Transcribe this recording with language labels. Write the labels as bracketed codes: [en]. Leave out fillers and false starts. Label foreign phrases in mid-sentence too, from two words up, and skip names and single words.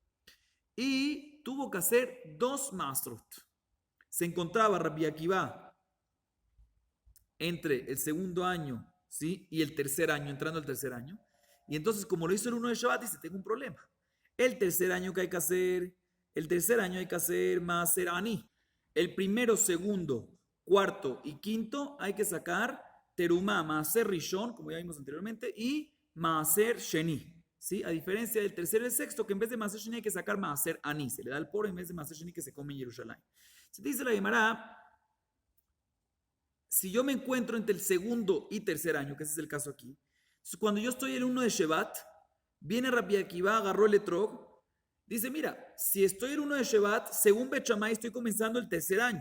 [es] Y tuvo que hacer 2 maasrot. Se encontraba Rabbi Akiva entre el segundo año, ¿sí? Y el tercer año, entrando al tercer año. Y entonces, como lo hizo el 1 de Shabbat, dice, tengo un problema. El tercer año que hay que hacer [he] מעשר עני. [es] El primero, segundo, cuarto y quinto hay que sacar terumá, [he] מעשר ראשון, [es] como ya vimos anteriormente, y [he] מעשר שני. [es] ¿Sí? A diferencia del tercero y el sexto, que en vez de [he] מעשר שני [es] hay que sacar [he] מעשר עני. [es] Se le da el poro en vez de [he] מעשר שני [es] que se come en Jerusalén. Se dice la Gemara, si yo me encuentro entre el segundo y tercer año, que ese es el caso aquí, entonces cuando yo estoy el 1 de Shevat, viene Rabbi Akiva, agarró el etrog, dice, mira, si estoy el 1 de Shevat, según Bet Shammai, estoy comenzando el tercer año.